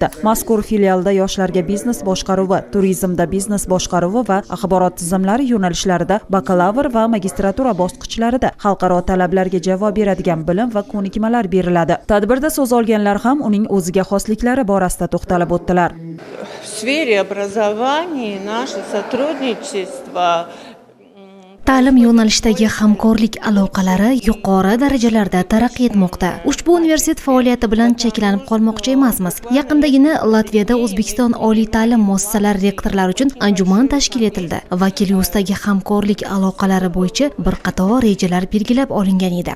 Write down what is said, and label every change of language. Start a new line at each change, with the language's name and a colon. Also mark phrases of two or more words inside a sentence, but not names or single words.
Uzbek: Mazkur filialda yoshlarga biznes boshqaruvi, turizmda biznes boshqaruvi va axborot tizimlari yo'nalishlarida bakalavr va magistratura bosqichlarida xalqaro talablarga javob beradigan bilim va ko'nikmalar beriladi. Tadbirda so'z olganlar ham uning o'ziga xosliklari borasida to'xtalib o'tdilar.
Russian: В сфере образования наше сотрудничество
Uzbek: ta'lim yo'nalishidagi hamkorlik aloqalari yuqori darajalarda taraqqiy etmoqda. Ushbu universitet faoliyati bilan cheklanib qolmoqchi emasmiz. Yaqindagina Latviyada O'zbekiston oliy ta'lim muassasalari rektorlari uchun anjuman tashkil etildi. Vakiliusdagi hamkorlik aloqalari bo'yicha bir qator rejalar belgilab olingan edi.